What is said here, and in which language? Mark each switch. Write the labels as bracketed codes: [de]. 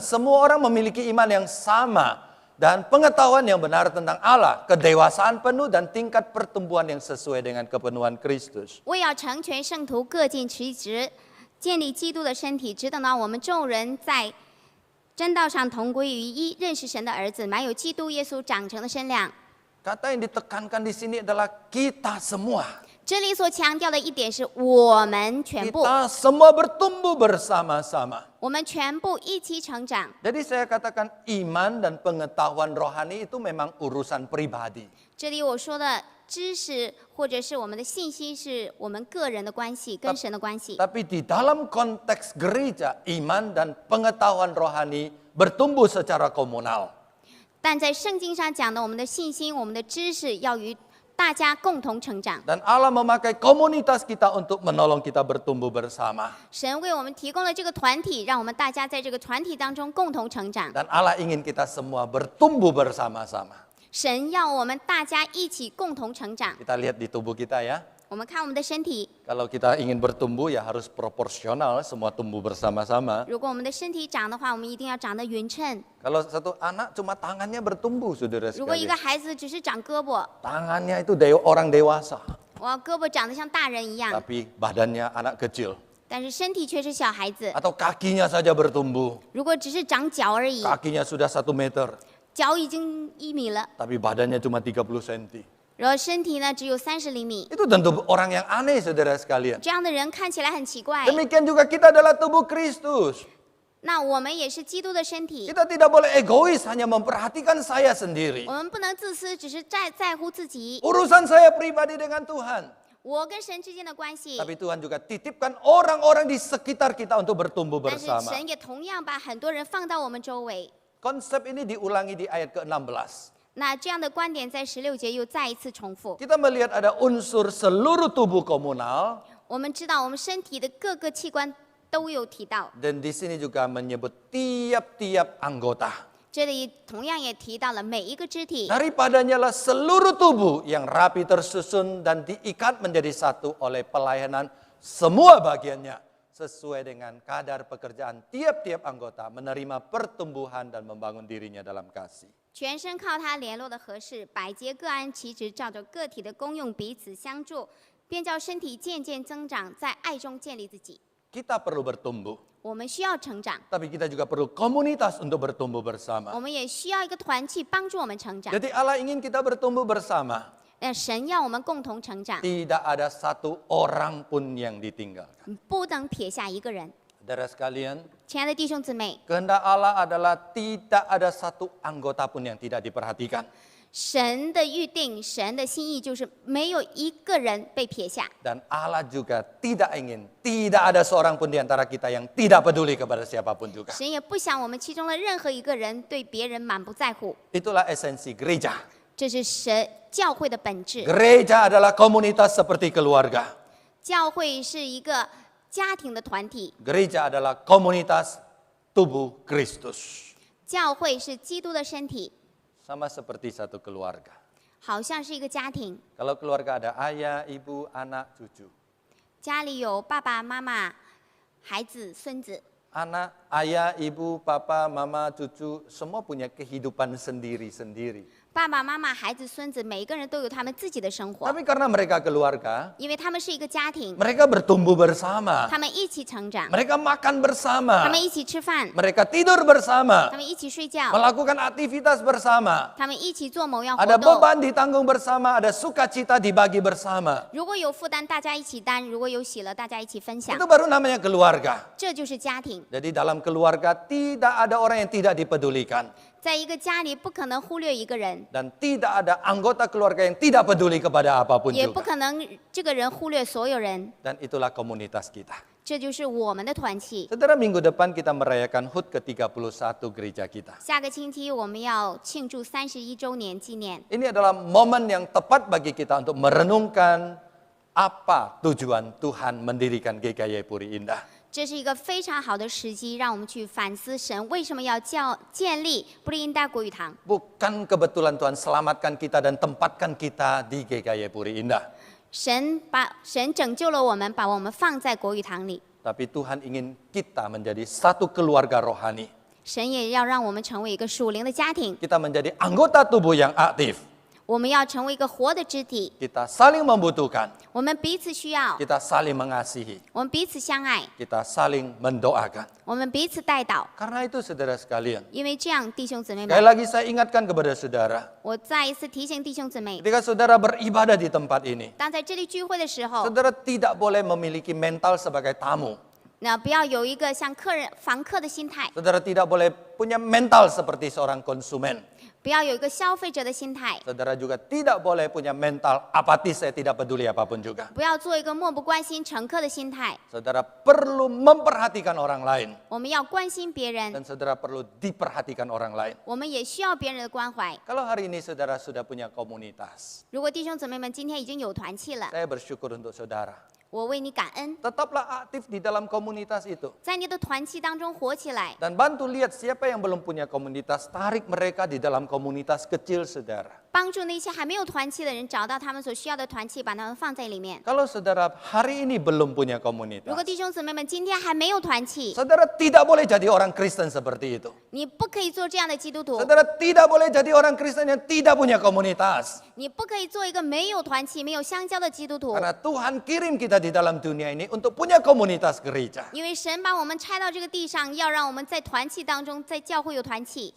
[id] Semua orang memiliki iman yang sama dan pengetahuan yang benar tentang Allah, kedewasaan penuh dan tingkat pertumbuhan yang sesuai dengan kepenuhan Kristus. [zh] 为要成全圣徒，各尽其职，建立基督的身体，只等到我们众人在真道上同归于一，认识神的儿子，满有基督耶稣长成的身量。 [id] Kata yang ditekankan di sini adalah kita semua. [zh] 这里所强调的一点是我们全部， [id] Kita semua bertumbuh bersama-sama. [zh] 我们全部一起成长。 [id] Jadi saya katakan iman dan pengetahuan rohani itu memang urusan pribadi. [zh] 这里我说的知识或者是我们的信心，是我们个人的关系，跟神的关系。 [id] Tapi di dalam konteks gereja, iman dan pengetahuan rohani bertumbuh secara komunal. [zh] 但在圣经上讲的，我们的信心、我们的知识要与大家共同成长。 [id] Dan Allah memakai komunitas kita untuk menolong kita bertumbuh bersama. [zh] 神为我们提供了这个团体，让我们大家在这个团体当中共同成长。 [id] Dan Allah ingin kita semua bertumbuh bersama-sama. [zh] 神要我们大家一起共同成长。 [id] Kita lihat di tubuh kita ya. [zh] 我们看我们的身体， [id] Kalau kita ingin bertumbuh ya harus proporsional, semua tumbuh bersama-sama. [zh] 如果我们的身体长的话，我们一定要长得匀称。 [id] Kalau satu anak cuma tangannya bertumbuh, saudara [zh] 如果一 [id] sekalian. [zh] 个孩子只是长胳膊， [id] Tangannya itu orang dewasa, [zh] 哇，胳膊长得像大人一样， [id] tapi badannya anak kecil. [zh] 但是身体却是小孩子。 [id] Atau kakinya saja bertumbuh, [zh] 如果只是长脚而已， [id] kakinya sudah 1 meter, [zh] 脚已经1米了， [id] tapi badannya cuma 30 cm. [zh] 然后身体呢只有30厘米， [id] Itu tentu orang yang aneh, saudara sekalian. [zh] 这样的人看起来很奇怪。 [id] Demikian juga kita adalah tubuh Kristus. [zh] 那我们也是基督的身体， [id] Kita tidak boleh egois, hanya memperhatikan saya sendiri. [zh] 我们不能自私，只是在乎自己。 [id] Urusan saya pribadi dengan Tuhan. [zh] 我跟神之间的关系。 [id] Tapi Tuhan juga titipkan orang-orang di sekitar kita untuk bertumbuh [zh] 但是 [id] bersama. [zh] 神也同样把很多人放到我们周围。 [id] Konsep ini diulangi di ayat ke-16. [zh] 那这样的观点在16节又再一次重复。 [id] Kita melihat ada unsur seluruh tubuh komunal. [zh] 我们知道我们身体的各个器官都有提到， [id] Dan di sini juga menyebut tiap-tiap anggota. [zh] 这里同样也提到了每一个肢体。 [id] Daripadanya lah seluruh tubuh yang rapi tersusun dan diikat menjadi satu oleh pelayanan semua bagiannya. Sesuai dengan kadar pekerjaan tiap-tiap anggota menerima pertumbuhan dan membangun dirinya dalam kasih. [zh] 全身靠它联络的合适，百节各按其职，照着个体的功用彼此相助，便叫身体渐渐增长，在爱中建立自己。 [id] Kita perlu bertumbuh, [zh] 我们需要成长， [id] tapi kita juga perlu komunitas untuk bertumbuh bersama. [zh] 我们也需要一个团契帮助我们成长。 [id] Jadi Allah ingin kita bertumbuh bersama. [zh] 神要我们共同成长， [id] Tidak ada satu orang pun yang ditinggalkan. [zh] 不能撇下一个人。 [id] Saudara sekalian, [zh] 亲爱的弟兄姊妹， [id] kehendak Allah adalah tidak ada satu anggota pun yang tidak diperhatikan. [zh] 神的预定，神的心意就是没有一个人被撇下。 [id] Dan Allah juga tidak ingin, tidak ada seorang pun di antara kita yang tidak peduli kepada siapapun juga. [zh] 神也不想我们其中的任何一个人对别人满不在乎， [id] Itulah esensi gereja. [zh] 这是神教会的本质。 [id] Gereja adalah komunitas seperti keluarga. [zh] 教会是一个家庭的团体， [id] Gereja adalah komunitas tubuh Kristus. [zh] 教会是基督的身体， [id] Sama seperti satu keluarga. [zh] 好像是一个家庭， [id] Kalau keluarga ada ayah, ibu, anak, cucu. [zh] 家里有爸爸妈妈、孩子、孙子。 [id] Anak, ayah, ibu, papa, mama, cucu, semua punya kehidupan sendiri-sendiri. [zh] 爸爸妈妈、孩子、孙子，每一个人都有他们自己的生活， [id] Tapi karena mereka keluarga, [zh] 因为他们是一个家庭， [id] mereka bertumbuh bersama. [zh] 他们一起成长， [id] Mereka makan [zh] 他 [id] bersama. [zh] 们一起吃饭， [id] Mereka tidur bersama. [zh] 他们一起睡觉， [id] Melakukan aktivitas bersama. [zh] 他们一起做某样活 [id] Ada [zh] 动。 [id] beban ditanggung bersama, ada sukacita dibagi bersama. [zh] 如果有负担，大家一起担；如果有喜乐，大家一起分享。 [id] Itu baru namanya keluarga. [zh] 这就是家庭。 [id] Jadi dalam keluarga tidak ada orang yang tidak dipedulikan. [zh] 在一个家里，不可能忽略一个人， [id] Dan tidak ada anggota keluarga yang tidak peduli kepada apapun [zh] 也不 [id] juga. [zh] 可能这个人忽略所有人。 [id] Dan itulah komunitas kita. [zh] 这就是我们的团契。 [id] Saudara, minggu depan kita merayakan HUT ke-31 gereja kita. [zh] 下个星期我们要庆祝31周年纪念， [id] Ini adalah momen yang tepat bagi kita untuk merenungkan apa tujuan Tuhan mendirikan GKY Puri Indah. [zh] 这是一个非常好的时机，让我们去反思神为什么要建立布利因达国语堂。 [id] Bukan kebetulan Tuhan selamatkan kita dan tempatkan kita di GKY Puri Indah. [zh] 神拯救了我们，把我们放在国语堂里。 [id] Tapi Tuhan ingin kita menjadi satu keluarga rohani. [zh] 神也要让我们成为一个属灵的家庭， [id] Kita menjadi anggota tubuh yang aktif. [zh] 我们要成为一个活的肢体， [id] Kita saling membutuhkan. [zh] 我们彼此需要， [id] Kita saling mengasihi. [zh] 我们彼此相爱， [id] Kita saling mendoakan. [zh] 我们彼此代祷。 [id] Karena itu saudara sekalian. [zh] 因为这样，弟兄姊妹 [id] Sekali [zh] 们， [id] lagi saya ingatkan kepada saudara. [zh] 我再一次提醒弟兄姊妹， [id] Ketika saudara beribadah di tempat ini. [zh] 当在这里聚会的时候， [id] Saudara tidak boleh memiliki mental sebagai tamu. [zh] 那不要有一个像房客的心态， [id] Saudara tidak boleh punya mental seperti seorang konsumen. [zh] 不要有一个消费者的心态， [id] Saudara juga tidak boleh punya mental apatis, saya tidak peduli apapun juga. [zh] 不要做一个漠不关心乘客的心态。 [id] Saudara perlu memperhatikan orang lain. [zh] 我们要关心别人， [id] Dan saudara perlu diperhatikan orang lain. [zh] 我们也需要别人的关怀。 [id] Kalau hari ini saudara sudah punya komunitas, [zh] 如果弟兄姊妹们今天已经有团契了， [id] saya bersyukur untuk saudara. [zh] 我为你感恩， [id] Tetaplah aktif di dalam komunitas itu. [zh] 在你的团契当中活起来， [id] Dan bantu lihat siapa yang belum punya komunitas, tarik mereka di dalam komunitas kecil saudara. [zh] 帮助那些还没有团契的人找到他们所需要的团契，把他们放在里面。 [id] Kalau saudara hari ini belum punya [zh] 如 [id] komunitas, [zh] 果弟兄姊妹们今天还没有团契， [id] saudara tidak boleh jadi orang Kristen seperti itu. [zh] 你不可以做这样的基督徒， [id] Saudara tidak boleh jadi orang Kristen yang tidak punya komunitas. [zh] 你不可以做一个没有团契、没有相交的基督徒， [id] Karena Tuhan kirim kita di dalam dunia ini untuk punya komunitas gereja. [zh] 因为神把我们拆到这个地上，要让我们在团契当中，在教会有团契。